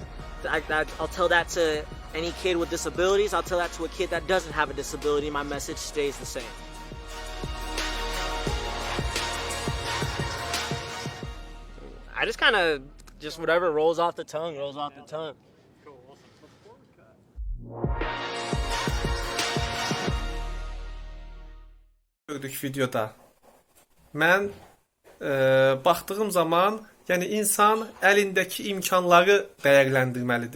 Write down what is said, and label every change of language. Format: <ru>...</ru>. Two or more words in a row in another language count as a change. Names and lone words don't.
<en>I'll tell that to any kid with disabilities. I'll tell that to a kid that doesn't have a disability. My message stays the same. I just kind of, just whatever rolls off the tongue, rolls off the tongue.</en> <az>Gördük videoda. Mən baxdığım zaman, yəni insan əlindəki imkanları dəyərləndirməlidir.</az>